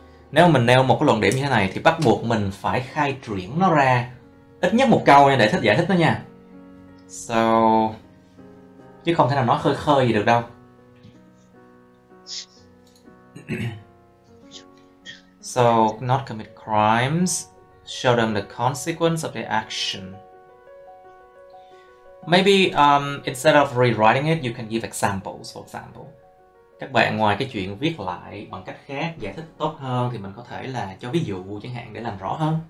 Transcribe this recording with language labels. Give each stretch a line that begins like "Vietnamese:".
Vietnamese: Nếu mình nêu một cái luận điểm như thế này thì bắt buộc mình phải khai triển nó ra ít nhất một câu nha, để giải thích nó nha. So, chứ không thể nào nói khơi khơi gì được đâu.
English: So, not commit crimes, show them the consequence of their action. Maybe instead of rewriting it, you can give examples, for example.
Vietnamese: Các bạn ngoài cái chuyện viết lại bằng cách khác, giải thích tốt hơn, thì mình có thể là cho ví dụ chẳng hạn để làm rõ hơn.